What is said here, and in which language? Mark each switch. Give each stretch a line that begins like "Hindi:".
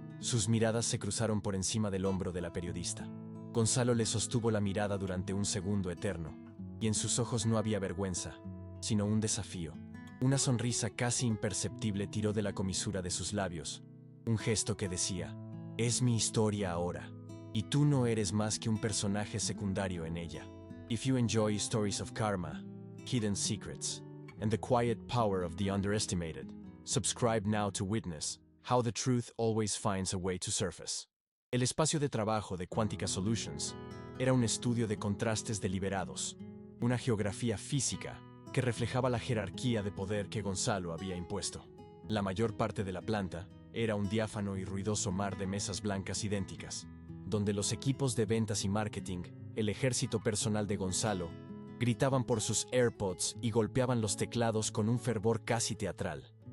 Spanish: Sus miradas se cruzaron por encima del hombro de la periodista. Gonzalo le sostuvo la mirada durante un segundo eterno, y en sus ojos no había vergüenza, sino un desafío. Una sonrisa casi imperceptible tiró de la comisura de sus labios, un gesto que decía: es mi historia ahora, y tú no eres más que un personaje secundario en ella.
English: If you enjoy stories of karma, hidden secrets, and the quiet power of the underestimated, subscribe now to witness how the truth always finds a way to surface.
Spanish: El espacio de trabajo de Quantica Solutions era un estudio de contrastes deliberados, una geografía física que reflejaba la jerarquía de poder que Gonzalo había impuesto. La mayor parte de la planta era un diáfano y ruidoso mar de mesas blancas idénticas, donde los equipos de ventas y marketing, el ejército personal de Gonzalo, gritaban por sus AirPods y golpeaban los teclados con un fervor casi teatral.